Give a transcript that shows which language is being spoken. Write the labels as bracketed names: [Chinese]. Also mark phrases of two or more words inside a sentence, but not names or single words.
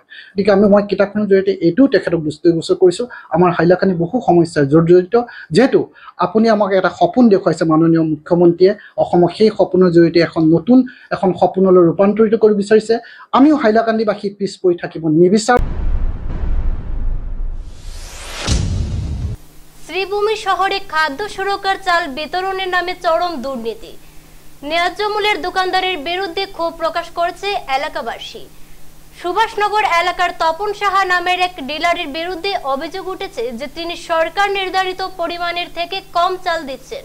[Assamese] গতিকে মই কিতাপখনৰ জৰিয়তে এইটোও তেখেতক দৃষ্টিগোচৰ কৰিছোঁ। আমাৰ হাইলাকান্দি বহু সমস্যাৰ জড়িত, যিহেতু আপুনি আমাক এটা সপোন দেখুৱাইছে মাননীয় মুখ্যমন্ত্ৰীয়ে, অসমক সেই সপোনৰ জৰিয়তে নতুন এখন সপোনলৈ ৰূপান্তৰিত কৰিব বিচাৰিছে। আমিও হাইলাকান্দিবাসী পিছ পৰি থাকিব নিবিচাৰোঁ। [Bangla] শ্রীভূমি শহরে খাদ্য সুরক্ষার চাল বিতরণের নামে চরম দুর্নীতি, ন্যায্য মূল্যের দোকানদারের বিরুদ্ধে ক্ষোভ প্রকাশ করেছে এলাকাবাসী। সুভাষনগর এলাকার তপন সাহা নামের এক ডিলারের বিরুদ্ধে অভিযোগ উঠেছে যে তিনি সরকার নির্ধারিত পরিমাণের থেকে কম চাল দিচ্ছেন।